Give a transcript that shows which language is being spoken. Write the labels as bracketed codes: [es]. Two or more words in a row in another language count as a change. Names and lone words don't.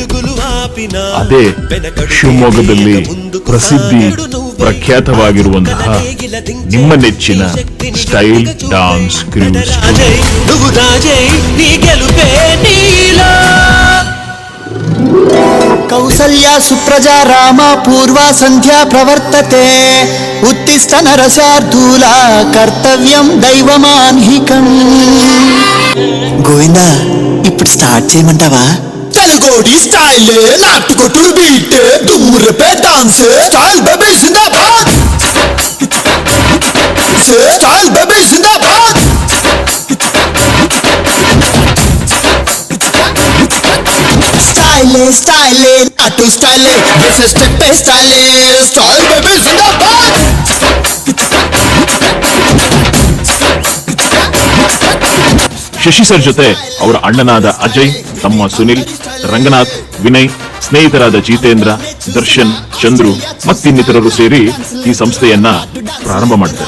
[kn] ಅದೇ ಶಿವಮೊಗ್ಗದಲ್ಲಿ ಪ್ರಖ್ಯಾತವಾಗಿರುವಂತಹ ನಿಮ್ಮ ನೆಚ್ಚಿನ ಸ್ಟೈಲ್ ಡ್ಯಾನ್ಸ್ ಕ್ರೂಸ್. [sa] ಕೌಸಲ್ಯ ಸುಪ್ರಜಾ ರಾಮ ಪೂರ್ವ ಸಂಧ್ಯಾ ಪ್ರವರ್ತತೆ, ಉತ್ತಿಷ್ಟ ನರಸಾರ್ಧೂಲ కర్తవ్యం దైవమాన్హికం. [te] గోవిందా, ఇప్పుడు స్టార్ట్ చేయమంటావా? తెలుగోడి స్టైల్, నాటుకొట్టుడు బీట్, దుమ్ము రేపే డాన్స్, స్టైల్ బేబీ జిందాబాద్, స్టైల్ బేబీ జిందాబాద్. స్టైలే నాటు స్టైలే, వేసే స్టెప్పే స్టైలే, స్టైల్ బేబీ జిందాబాద్. [kn] ಶಶಿ ಸರ್ ಜೊತೆ ಅವರ ಅಣ್ಣನಾದ ಅಜಯ್, ತಮ್ಮ ಸುನಿಲ್, ರಂಗನಾಥ್, ವಿನಯ್, ಸ್ನೇಹಿತರಾದ ಜಿತೇಂದ್ರ, ದರ್ಶನ್, ಚಂದ್ರು ಮತ್ತಿನ್ನಿತರರು ಸೇರಿ ಈ ಸಂಸ್ಥೆಯನ್ನ ಪ್ರಾರಂಭ ಮಾಡ್ತಾರೆ.